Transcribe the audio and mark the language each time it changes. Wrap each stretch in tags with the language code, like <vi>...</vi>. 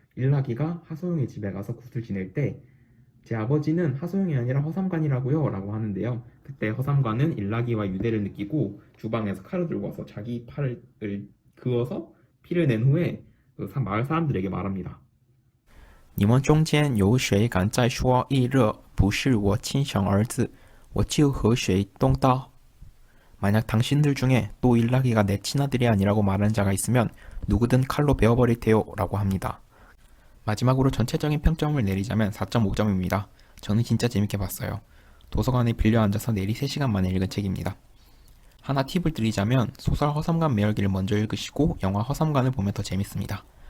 <ko>일락이가 하소영의 집에 가서 굿을 지낼 때 제 아버지는 하소영이 아니라 허삼관이라고요 라고 하는데요. 그때 허삼관은 일락이와 유대를 느끼고 주방에서 칼을 들고 와서 자기 팔을 그어서 피를 낸 후에 마을 사람들에게 말합니다.</ko> <zh>你们中间有谁敢再说一热不是我亲生儿子，我就和谁动刀。</zh> <ko>만약 당신들 중에 또 일락이가 내 친아들이 아니라고 말하는 자가 있으면 누구든 칼로 베어버릴 테요 라고 합니다. 마지막으로 전체적인 평점을 내리자면 4.5점입니다. 저는 진짜 재밌게 봤어요. 도서관에 빌려 앉아서 내리 3시간 만에 읽은 책입니다. 하나 팁을 드리자면 소설 허삼관 매열기를 먼저 읽으시고 영화 허삼관을 보면 더 재밌습니다.</ko>